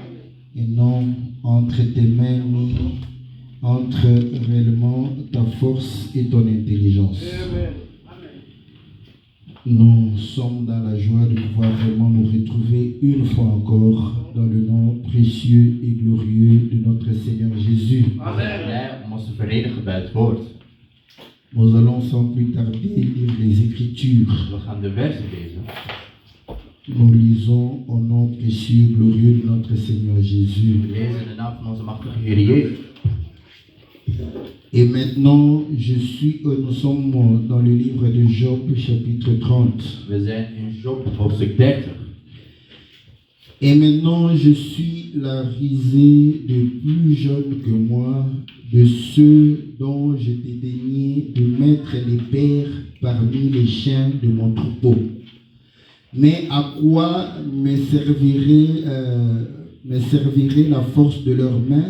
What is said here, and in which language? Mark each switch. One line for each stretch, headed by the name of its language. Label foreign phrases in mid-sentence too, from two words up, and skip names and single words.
French: Et non entre tes mains, ni entre réellement ta force et ton intelligence. Amen. Nous sommes dans la joie de pouvoir vraiment nous retrouver une fois encore dans le nom précieux et glorieux de notre Seigneur Jésus. Amen.
Dutch: Om ons te verenigen bij het woord.
French: Nous allons sans plus tarder lire les Écritures.
Dutch: We gaan de versen lezen.
French: Nous lisons au nom précieux et glorieux de notre Seigneur Jésus.
Dutch: We lezen in de naam van onze machtige Heer Jezus.
French: Et maintenant, nous sommes dans le livre de Job, chapitre 30.
Dutch: We zijn in Job, hoofdstuk 30.
French: Et maintenant, je suis la risée de plus jeunes que moi, de ceux dont je t'ai daigné de mettre les pères parmi les chiens de mon troupeau. Mais à quoi me servirait la force de leurs mains?